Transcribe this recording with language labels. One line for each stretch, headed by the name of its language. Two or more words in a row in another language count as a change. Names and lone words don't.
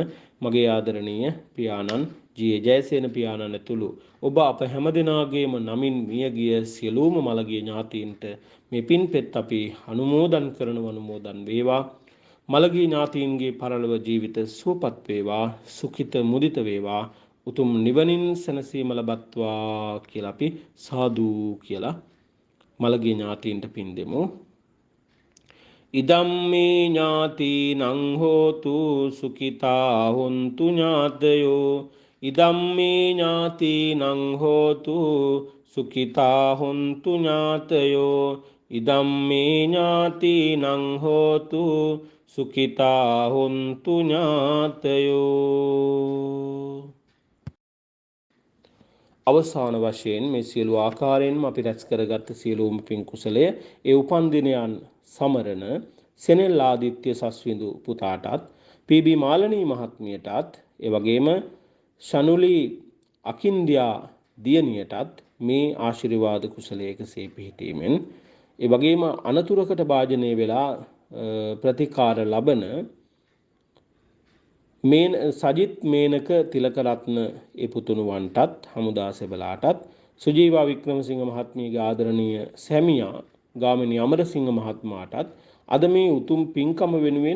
Sinhala: මගේ ආදරණීය පියාණන් ජී ජයසේන පියාණන් ඇතුළු ඔබ අප හැම දෙනාගේම නමින් මියගිය සියලුම මළගිය ඥාතීන්ට මේ පින්පෙත් අපි අනුමෝදන් වේවා. මළගිය ඥාතීන්ගේ පරලොව ජීවිත සුවපත් වේවා, සුඛිත මුදිත වේවා, උතුම් නිවනින් සැනසීම ලබත්වා කියලා අපි සාදු කියලා මළගිය ඥාතීන්ට පින් දෙමු.
Pali: ඉදම්මේ ඥාතිනං හෝතු සුඛිතා හොන්තු ඥාතයෝ ඉදම්මේ ඥාතිනං හෝතු සුඛිතා හොන්තු ඥාතයෝ ඉදම්මේ ඥාතිනං හෝතු සුඛිතා හොන්තු ඥාතයෝ.
Sinhala: අවසාන වශයෙන් මේ සියලු ආකාරයෙන්ම අපි රැස් කරගත් සියලුම පින් කුසලය ඒ උපන් දිනයන් සමරන සෙනෙල් ආදිත්‍ය සස්විඳු පුතාටත් පී.බී. මාලනී මහත්මියටත් ඒ වගේම ශනුලි අකින්ද්‍යා දියණියටත් මේ ආශිර්වාද කුසලයකසේ පිහිටීමෙන් ඒ වගේම අනතුරකට භාජනය වෙලා ප්‍රතිකාර ලබන සජිත් මේනක තිලකරත්න ඒ පුතුණුවන්ටත් හමුදා සෙබලාටත් සුජීවා වික්‍රමසිංහ මහත්මියගේ ආදරණීය සැමියා ගාමිණී අමරසිංහ මහත්මයාටත් අද මේ උතුම් පින්කම වෙනුවෙන්